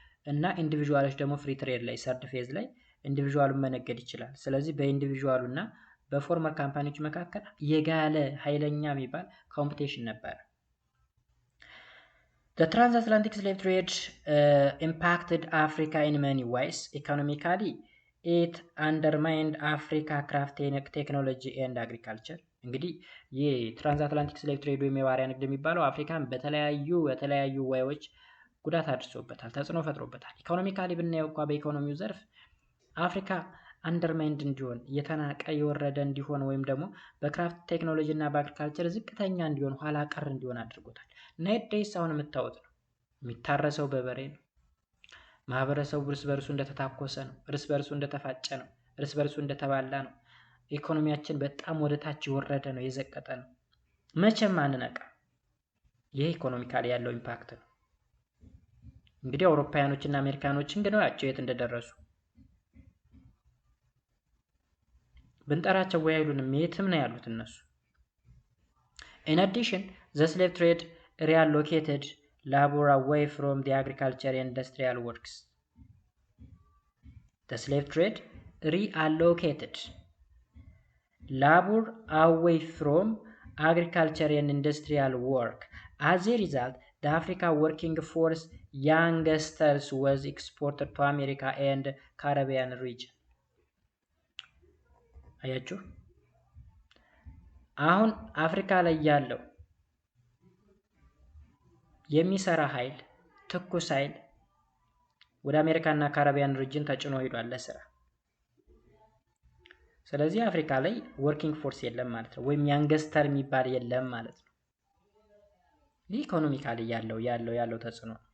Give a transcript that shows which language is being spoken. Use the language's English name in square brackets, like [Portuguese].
[Amharic] እና ኢንዲቪዥዋሎች ደግሞ ፍሪ ትሬድ ላይ ሰርድ ፌዝ ላይ ኢንዲቪዥዋሉን መነገድ ይችላል። ስለዚህ በኢንዲቪዥዋሉ እና በፎርመር ካምፓኒዎች መካከል የጋለ ኃይለኛ የሚባል ኮምፒቲሽን ነበረ። [English] The transatlantic slave trade impacted Africa in many ways. Economically, it undermined Africa craft technology and agriculture. [Amharic] እንግዲህ ይህ ትራንስአትላንቲክ ስሌቭ ትሬድ ወይም የባሪያ ንግድ የሚባለው አፍሪካን በተለያዩ ዋዮች ጉዳት አድርሶበታል፣ ተጽዕኖ ፈጥሮበታል። ኢኮኖሚካሊ ብናየው እንኳ በኢኮኖሚው ዘርፍ አፍሪካ አንደርማይንድ እንዲሆን የተናቀ የወረደ እንዲሆን ወይም ደግሞ በክራፍት ቴክኖሎጂ እና በአግሪካልቸር ዝቅተኛ እንዲሆን ኋላ ቀር እንዲሆን አድርጎታል። ናይት ዴይስ አሁን የምታወጥ ነው። የሚታረሰው በበሬ ነው። ማህበረሰቡ እርስ በርሱ እንደተታኮሰ ነው። እርስ በርሱ እንደተፋጨ ነው። እርስ በርሱ እንደተባላ ነው። ኢኮኖሚያችን በጣም ወደ ታች የወረደ ነው፣ የዘቀጠ ነው። መቼም አንነቃ። ይህ ኢኮኖሚካሊ ያለው ኢምፓክት ነው። እንግዲህ አውሮፓውያኖች እና አሜሪካኖችን ግን ያቸው የት እንደደረሱ ብንጠራቸው ወይ አይሉንም፣ የትም ነው ያሉት እነሱ። [English] In addition, the slave trade reallocated labor away from the agriculture and industrial works. The slave trade reallocated labor away from agriculture and industrial work. As a result, the Africa working force youngsters was exported to America and Caribbean region. [Amharic] አያችሁ፣ አሁን አፍሪካ ላይ ያለው የሚሰራ ኃይል ትኩስ ኃይል ወደ አሜሪካና ካሪቢያን ሪጅን ተጭኖ ሄዷል ለስራ። ስለዚህ አፍሪካ ላይ ወርኪንግ ፎርስ የለም ማለት ነው፣ ወይም ያንገስተር የሚባል የለም ማለት ነው። ይህ ኢኮኖሚካሊ ያለው ተጽዕኖ